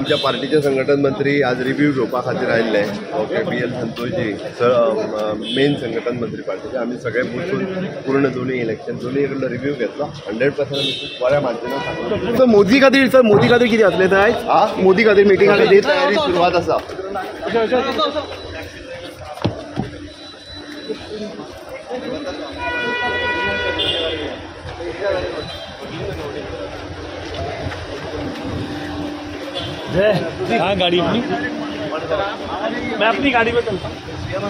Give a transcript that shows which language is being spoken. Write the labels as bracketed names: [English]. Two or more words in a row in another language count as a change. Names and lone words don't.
[Konkani] आमच्या पार्टीचे संघटन मंत्री आज रिव्ह्यू घेवपा खातीर आयिल्ले. ओके BL संतोषजी मेन संघटन मंत्री पार्टीचे. आमी सगळे बसून पूर्ण दोन्ही इलेक्शन दोन्ही कडलो रिव्ह्यू घेतलो. 100% आमी बऱ्या मार्जिनान सांगलो. सर मोदी खातीर कितें जातलें तर आयज मोदी खातीर मिटींग खातीर तयारी सुरवात आसा. [Hindi] हाँ गाड़ी अपनी, मैं अपनी गाड़ी में चलता हूँ.